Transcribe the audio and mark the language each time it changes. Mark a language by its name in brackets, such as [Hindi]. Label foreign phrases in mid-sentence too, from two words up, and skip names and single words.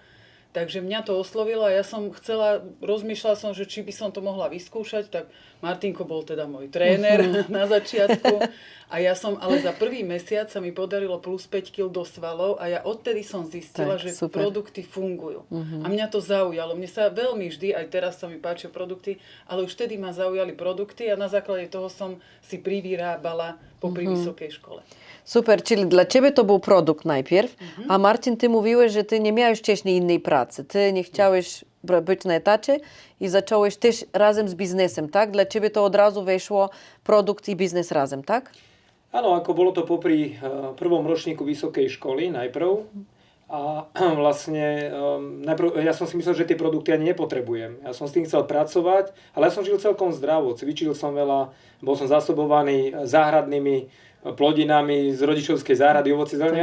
[Slovak] Takže mňa to oslovilo a ja som rozmýšľala som, že či by som to mohla vyskúšať, tak Martinko bol teda môj tréner na začiatku a ale za prvý mesiac sa mi podarilo plus 5 kg do svalov a ja odtedy som zistila, že super. Produkty fungujú. A mňa to zaujalo. Mne sa veľmi vždy, aj teraz sa mi páčia produkty, ale už vtedy ma zaujali produkty a na základe toho som si privyrábala popri vysokej szkole. [Polish] Super, czyli dla Ciebie to był produkt najpierw, a Marcin, Ty mówiłeś, że Ty nie miałeś wcześniej innej pracy. Ty nie chciałeś być na etacie i zacząłeś też razem z biznesem, tak? Dla Ciebie to od razu weszło produkt i biznes razem, tak? [Slovak] Áno, ako bolo to popri prvom ročníku vysokej školy najprv. A vlastne najprv, ja som si myslel, že tie produkty ani nepotrebujem. Ja som s tým chcel pracovať, ale ja som žil celkom zdravo. Cvičil som veľa, bol som zásobovaný záhradnými plodinami z rodičovskej záhrady, ovoci, zeleniny.